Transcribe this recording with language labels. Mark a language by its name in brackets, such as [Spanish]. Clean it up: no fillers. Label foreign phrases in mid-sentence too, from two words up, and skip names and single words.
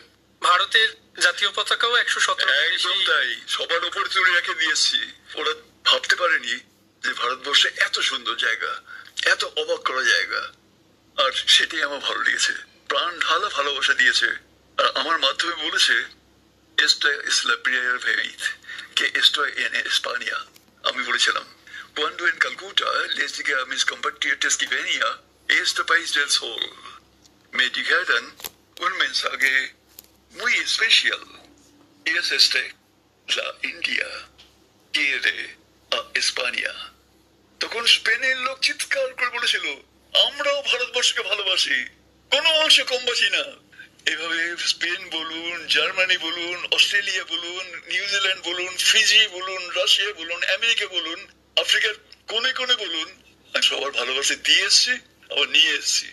[Bangla] ভারতের জাতীয় পতাকাও 117। একদম তাই, সবার উপরে তুলে রেখে দিয়েছি। ওরা ভাবতে পারেনি যে ভারতবর্ষে এত সুন্দর জায়গা, এত অবাক করা জায়গা, আর সেটাই আমার ভালো লেগেছে। প্রাণ ঢালা ভালোবাসা দিয়েছে, আর আমার মাধ্যমে বলেছে [Spanish] Esta es la primera vez que estoy en España. [Bangla] আমি বলেছিলাম, [Spanish] cuando en Calcuta les dije a mis compatriotas que venía este país del sol, me dijeron un mensaje muy especial. Es este, la India quiere a España. [Bangla] তখন স্পেনের লোক চিৎকার করে বলেছিল, আমরাও ভারতবর্ষকে ভালোবাসি, কোনো অংশে কমবাসি না। এভাবে স্পেন বলুন, জার্মানি বলুন, অস্ট্রেলিয়া বলুন, নিউজিল্যান্ড বলুন, ফিজি বলুন, রাশিয়া বলুন, আমেরিকা বলুন, আফ্রিকার কোনে কোনে বলুন, আমি সবার ভালোবাসা দিয়ে এসছি, আবার নিয়ে এসছি।